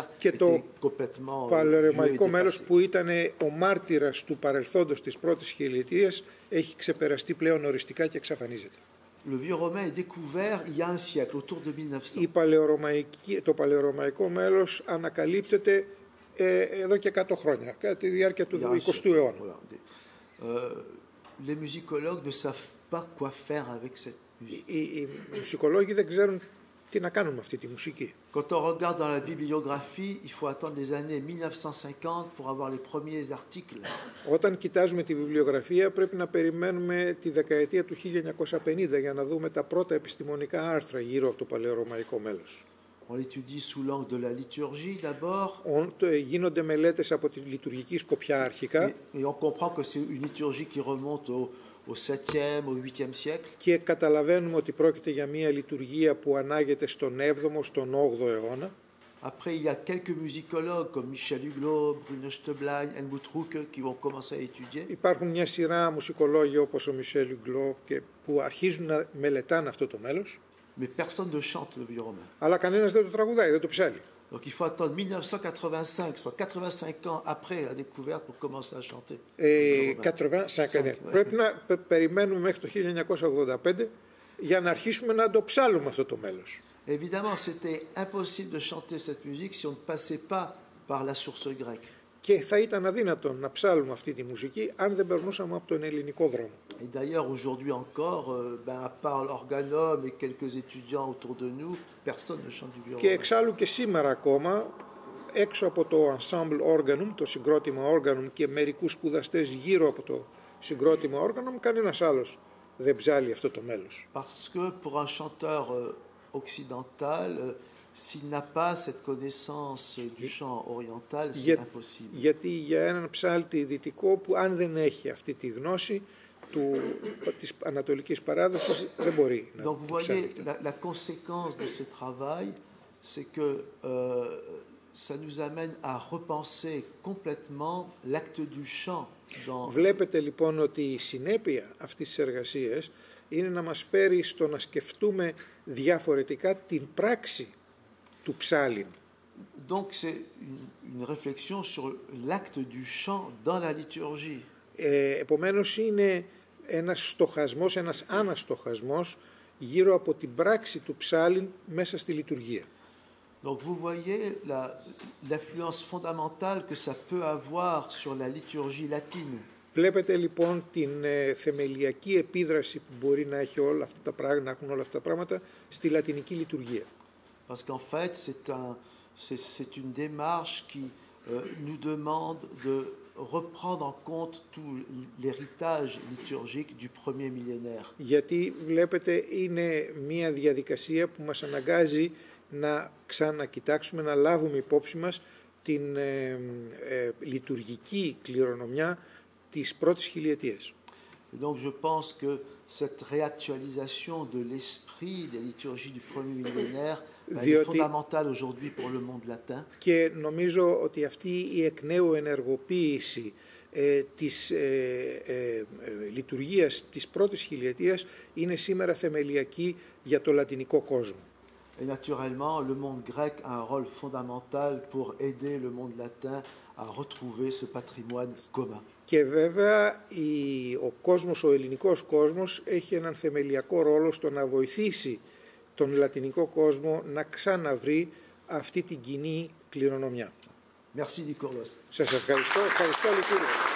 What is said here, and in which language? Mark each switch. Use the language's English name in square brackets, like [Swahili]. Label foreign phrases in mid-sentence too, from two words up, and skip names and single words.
[Greek] και [French] était complètement [Greek] το παλαιορωμαϊκό μέλος που ήταν ο μάρτυρας του παρελθόντος της πρώτης χιλιετίας έχει ξεπεραστεί πλέον οριστικά και εξαφανίζεται. [French] Le vieux romain est découvert il y a un siècle, autour de 1900. [Greek] Το παλαιορωμαϊκό μέλος ανακαλύπτεται εδώ και 100 χρόνια, κατά τη διάρκεια του 20ου αιώνα. [French] Les musicologues ne savent pas quoi faire avec cette musique. [Greek] Οι μουσικολόγοι δεν ξέρουν τι να κάνουν με αυτή τη μουσική. [French] Quand on regarde dans la bibliographie, il faut attendre les années 1950 pour avoir les premiers articles. [Greek] Όταν κοιτάζουμε τη βιβλιογραφία πρέπει να περιμένουμε τη δεκαετία του 1950 για να δούμε τα πρώτα επιστημονικά άρθρα γύρω από το παλαιορωμαϊκό μέλος. [French] On l'étudie sous l'angle de la liturgie d'abord. [Greek] Γίνονται μελέτες από τη λειτουργική σκοπιά αρχικά. [French] Et on comprend que c'est une liturgie qui remonte au 7e, au 8e siècle. [Greek] Και καταλαβαίνουμε ότι πρόκειται για μια λειτουργία που ανάγεται στον 7ο, στον 8ο αιώνα. [French] Après, il y a quelques musicologues comme Michel Huglot, Bruno Steblein, Helmut Rucke qui vont commencer à étudier. [Greek] Υπάρχουν μια σειρά μουσικολόγοι όπως ο Michel Huglot που αρχίζουν να μελετάνε αυτό το μέλος. [French] Mais personne ne chante le vieux romain. [Greek] Αλλά κανένας δεν το τραγουδάει, δεν το ψάλει. [French] Donc il faut attendre 1985, soit 85 ans après la découverte pour commencer à chanter. 85. [Greek] Πρέπει να περιμένουμε μέχρι το 1985 για να αρχίσουμε να το ψάλουμε αυτό το μέλος. [French] Évidemment, c'était impossible de chanter cette musique si on ne passait pas par la source grecque. [Greek] Και θα ήταν αδύνατο να ψάλουμε αυτή τη μουσική αν δεν περνούσαμε από τον ελληνικό δρόμο. [French] Et d'ailleurs, aujourd'hui encore, à part l'organum et quelques étudiants autour de nous, personne ne chante du vieux romain. [Greek] Και εξάλλου και σήμερα ακόμα, έξω από το ensemble organum, το συγκρότημα organum και μερικούς σπουδαστές γύρω από το συγκρότημα organum, κανένας άλλος δεν ψάλει αυτό το μέλος. [French] Parce que pour un chanteur occidental, s'il n'a pas cette connaissance du chant oriental, c'est impossible. [Greek] Γιατί για έναν ψάλτη δυτικό που αν δεν έχει αυτή τη γνώση της ανατολικής παράδοσης δεν μπορεί να [French] Donc vous voyez, la conséquence de ce travail, c'est que ça nous amène à repenser complètement l'acte du chant. [Greek] Βλέπετε λοιπόν ότι η συνέπεια αυτής της εργασίας είναι να μας φέρει στο να σκεφτούμε διαφορετικά την πράξη του ψάλιν. [French] Donc c'est une réflexion sur l'acte du chant dans la liturgie. [Greek] Επομένως είναι ένας στοχασμός, ένας αναστοχασμός γύρω από την πράξη του ψάλιν μέσα στη λειτουργία. [French] Donc vous voyez l'influence fondamentale que ça peut avoir sur la liturgie latine. [Greek] Βλέπετε λοιπόν την θεμελιακή επίδραση που μπορεί να έχει όλα αυτά τα πράγματα, να έχουν όλα αυτά τα πράγματα στη λατινική λειτουργία. [French] Parce qu'en fait, c'est une démarche qui nous demande de reprendre en compte tout l'héritage liturgique du premier millénaire. [Greek] Γιατί βλέπετε είναι μια διαδικασία που μας αναγκάζει να ξανακοιτάξουμε, να λάβουμε υπόψη μας την λειτουργική κληρονομιά της πρώτης χιλιετίας. [French] Et donc je pense que cette réactualisation de l'esprit des liturgies du premier millénaire est fondamentale aujourd'hui pour le monde latin. [Greek] Και νομίζω ότι αυτή η εκ νέου ενεργοποίηση της λειτουργίας της πρώτης χιλιετίας είναι σήμερα θεμελιακή για το λατινικό κόσμο. [French] Et naturellement, le monde grec a un rôle fondamental pour aider le monde latin à retrouver ce patrimoine commun. [Greek] Και βέβαια ο ελληνικός κόσμος έχει έναν θεμελιακό ρόλο στο να βοηθήσει τον λατινικό κόσμο να ξαναβρει αυτή την κοινή κληρονομιά. [French] Merci Nikouros. [Greek] Σας ευχαριστώ. Ευχαριστώ Λυκούριο.